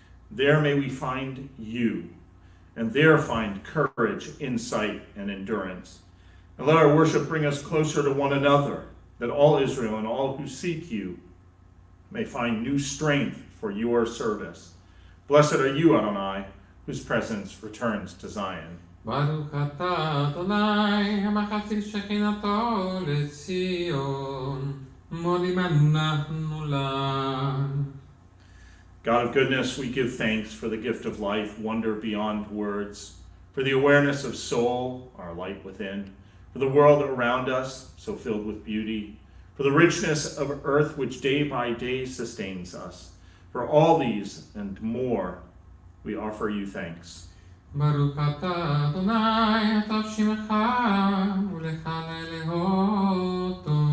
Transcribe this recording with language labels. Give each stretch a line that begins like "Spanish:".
English: There may we find you, and there find courage, insight, and endurance. And let our worship bring us closer to one another, that all Israel and all who seek you may find new strength for your service. Blessed are you, Adonai, whose presence returns to Zion.
Hebrew: ברוך אתה אדוני המחזיק שכינתו לציון מודים אנחנו לך.
English: God of goodness, we give thanks for the gift of life, wonder beyond words, for the awareness of soul, our light within, for the world around us, so filled with beauty, for the richness of earth which day by day sustains us. For all these and more, we offer you thanks.
Hebrew: ברוך אתה אדוני הטוב שמך ולך להודות.